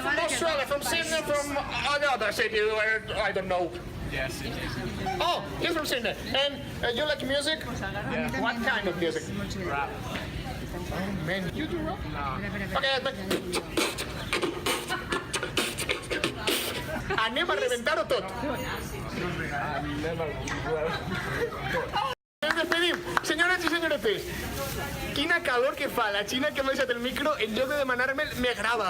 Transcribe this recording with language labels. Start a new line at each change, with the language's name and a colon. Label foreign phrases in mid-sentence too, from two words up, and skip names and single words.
English: From Australia, from Sydney, from another city, I don't know. Yes, Sydney. Oh, he's from Sydney. And you like music? Yeah. What kind of music? Rap. Oh man, you do rock? No. Okay, but...
Catalan: Anem a reventar-ho tot. Ens despedim. Senyores i senyoretes, quina calor que fa. La Xina que m'ha deixat el micro, en lloc de demanar-me'l, me grava.